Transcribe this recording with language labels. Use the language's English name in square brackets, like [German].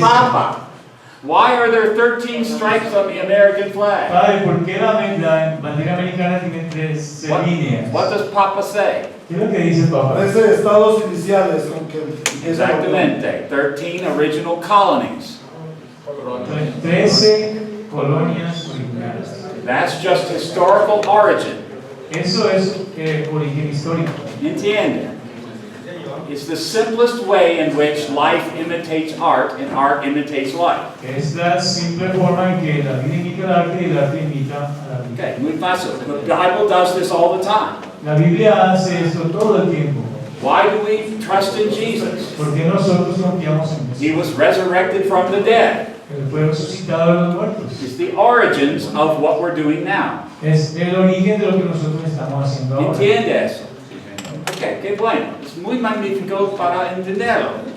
[English] Papa, why are there 13 stripes on the American flag? [Spanish] Padre, ¿por qué la bandera americana tiene 13 líneas? [English] What does Papa say? [Spanish] ¿Qué es lo que dice el Papa? 13 estados iniciales, aunque empieza con- Exactamente. [English] 13 original colonies. [Spanish] 13 colonias originales. [English] That's just historical origin. [Spanish] Eso es origen histórico. Entiende? [English] It's the simplest way in which life imitates art and art imitates life. [Spanish] Es la simple forma en que la vida imita el arte y el arte imita a la vida. Okay, muy fácil. [English] The Bible does this all the time. [Spanish] La Biblia hace esto todo el tiempo. [English] Why do we trust in Jesus? [Spanish] Porque nosotros confiamos en [English] He [Spanish] Jesús. [English] was resurrected from the dead. [Spanish] Él fue resucitado de los muertos. [English] It's the origins of what we're doing now. [Spanish] Es el origen de lo que nosotros estamos haciendo ahora. ¿Entiende eso? Ok, qué bueno. Es muy magnífico para entenderlo.